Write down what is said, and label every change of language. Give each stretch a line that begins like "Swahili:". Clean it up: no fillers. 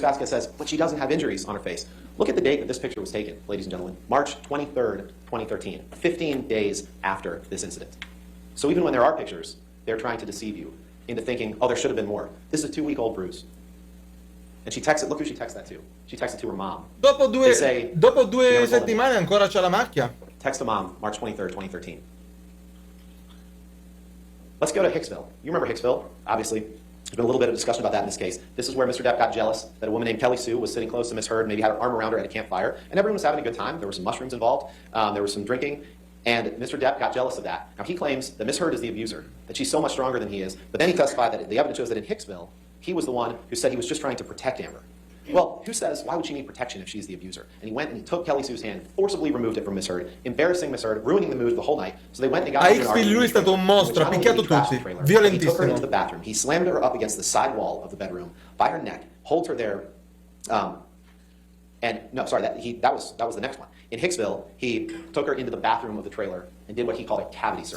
English: Vasquez says, but she doesn't have injuries on her face. Look at the date that this picture was taken, ladies and gentlemen. March 23rd, 2013. 15 days after this incident. So even when there are pictures, they're trying to deceive you into thinking, oh, there should have been more. This is a 2-week-old bruise. And she texts it, look who she texts that to. She texts it to her mom.
Italian: Dopo due settimane ancora c'ha la macchia.
English: Text to mom, March 23rd, 2013. Let's go to Hicksville. You remember Hicksville, obviously. There's been a little bit of discussion about that in this case. This is where Mr. Depp got jealous that a woman named Kelly Sue was sitting close to Ms. Heard, maybe had her arm around her at a campfire, and everyone was having a good time. There were some mushrooms involved. There was some drinking, and Mr. Depp got jealous of that. Now, he claims that Ms. Heard is the abuser, that she's so much stronger than he is, but then he testified that the evidence shows that in Hicksville, he was the one who said he was just trying to protect Amber. Well, who says, why would she need protection if she's the abuser? And he went and he took Kelly Sue's hand, forcibly removed it from Miss Heard, embarrassing Miss Heard, ruining the mood the whole night. So they went and got
Italian: A X-Field lui è stato un mostro, ha picchiato tutti,
English: He took her into
Italian: violentissimo.
English: the bathroom. He slammed her up against the side wall of the bedroom by her neck, holds her there, and no, sorry, that was the next one. In Hicksville, he took her into the bathroom of the trailer and did what he called a cavity search.